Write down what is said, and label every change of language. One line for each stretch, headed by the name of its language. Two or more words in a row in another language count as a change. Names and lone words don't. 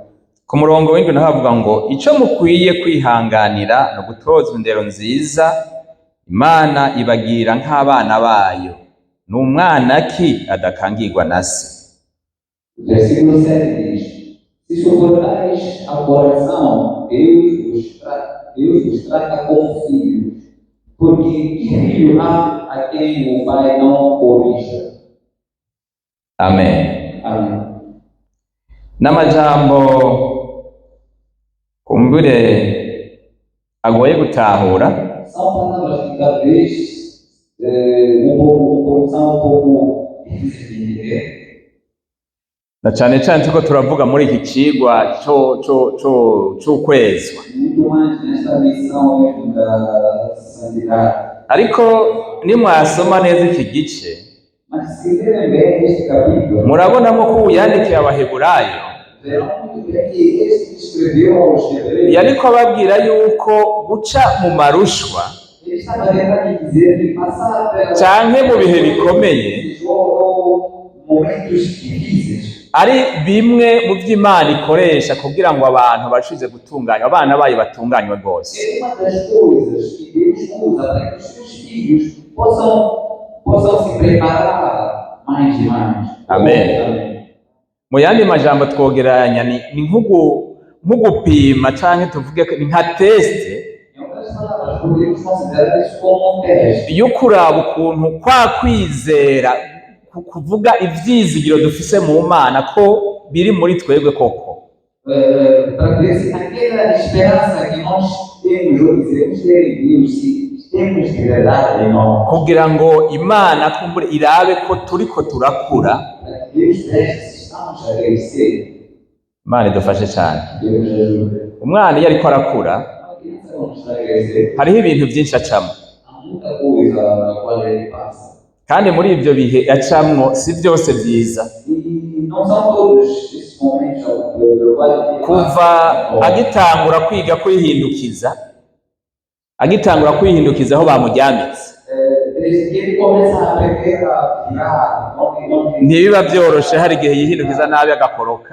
Rundi: Ku murongo w'indwi naho havuga ngo ico mukwiye kwihanganira no gutozwa indero nziza, Imana ibagira nk'abana bayo, n'umwana ki adakangirwa na se.
Portuguese: Versículo 7 diz: se suportais a correção, Deus vos trata como filhos, porque que filho há a quem o pai não corrija?
Rundi: Amen.
Portuguese: Amém.
Rundi: N'amajambo kumbure agoye gutahura,
Portuguese: São palavras que talvez são um pouco difíceis de entender,
Rundi: na cane cane turiko turavuga muri iki cigwa c'ukwezwa.
Portuguese: muito mais nesta missão mesmo da santidade.
Rundi: Ariko nimwasoma neza iki gice,
Portuguese: Mas se lerem bem este capítulo,
Rundi: murabonamo ko ubu yandikiye Abaheburayo
Portuguese: verão muito bem que este que escreveu aos Hebreus,
Rundi: yariko ababwira yuko guca mu marushwa
Portuguese: ele estava tentando dizer que passar pela
Rundi: canke mu bihe bikomeye
Portuguese: ou momentos difíceis
Rundi: ari bimwe mu vy'Imana ikoresha kugira ngo abantu bashize gutunganywa, abana bayo batunganywe rwose.
Portuguese: é uma das coisas que Deus usa para que os seus filhos possam se preparar mais e mais.
Rundi: Amen. Mu yandi majambo twogeranya ni nk'ugupima canke tuvuge ni nka teste
Portuguese: Em outras palavras, podemos considerar isso como um teste.
Rundi: yo kuraba ukuntu kwa kwizera kuvuga ivyizigiro dufise mu Mana ko biri muri twebwe koko.
Portuguese: Para ver se aquela esperança que nós temos ou dizemos ter em Deus, se temos de verdade em nós,
Rundi: Kugira ngo Imana kumbure irabe ko turiko turakura,
Portuguese: para que Deus teste se estamos a crescer.
Rundi: Imana idufashe cyane.
Portuguese: Deus ajuda.
Rundi: Umwana iyo ariko arakura
Portuguese: A criança quando está a crescer,
Rundi: hariho ibintu byinshi acamwo,
Portuguese: há muita coisa na qual ele passa.
Rundi: kandi muri ivyo bihe acamwo si vyose vyiza.
Portuguese: E não são todos esses momentos pelo qual ele
Rundi: Kuva
Portuguese: passa.
Rundi: agitangura kwiga kwihindukiza aho bamuryamitse
Portuguese: Desde que ele começa a aprender a virar, onde
Rundi: ntibiba vyoroshe, hari igihe yihindukiza nabi agakoroka.